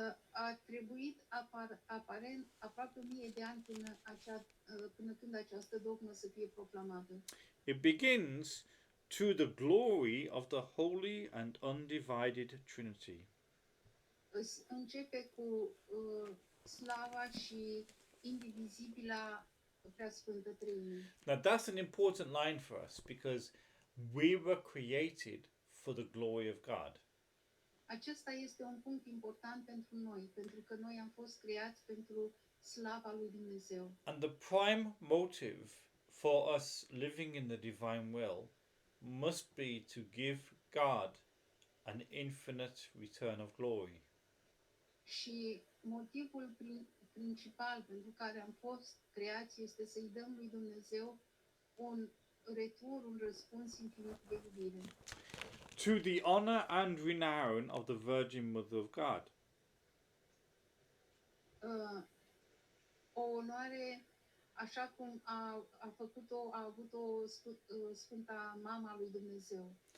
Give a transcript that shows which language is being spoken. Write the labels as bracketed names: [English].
[Romanian] A trebuit aparent aproape 1000 de ani până când această dogmă să fie proclamată. [English] It begins to the glory of the Holy and Undivided Trinity. [Romanian] Începe cu slava și indivizibila Preasfântă Treime. [English] Now that's an important line for us because we were created for the glory of God. [Romanian] Acesta este un punct important pentru noi, pentru că noi am fost creați pentru slava lui Dumnezeu. [English] And the prime motive for us living in the divine will must be to give God an infinite return of glory. [Romanian] Și motivul principal pentru care am fost creați este să-i dăm lui Dumnezeu un răspuns infinit de iubire. [English] To the honor and renown of the Virgin Mother of God. [Romanian] O onoare așa cum a avut-o Sfânta Mama lui Dumnezeu.